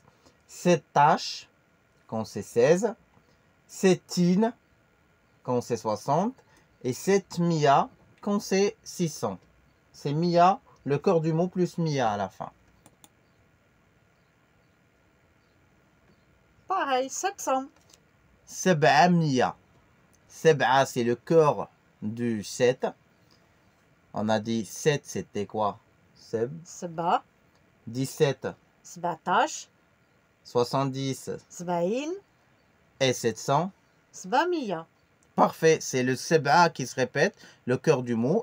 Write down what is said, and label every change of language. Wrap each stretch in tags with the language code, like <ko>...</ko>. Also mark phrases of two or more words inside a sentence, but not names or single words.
<fr>7 H, quand c'est 16. 7 quand c'est 60. Et 7 Mia, quand c'est 600. C'est Mia, le cœur du mot plus Mia à la fin. Pareil, 700.</fr> <ar>سبعة مية. سبعة,</ar> <fr>c'est le cœur du 7. On a dit 7, c'était quoi? Seb.</fr> <ar>Seba.</ar> <fr>17.</fr> <ar>Sbatash.</ar> <fr>70.</fr> <ar>Sbaïn.</ar> <fr>Et 700.</fr> <ar>Sbamia.</ar> <fr>Parfait, c'est le Seb'a qui se répète, le cœur du mot.</fr>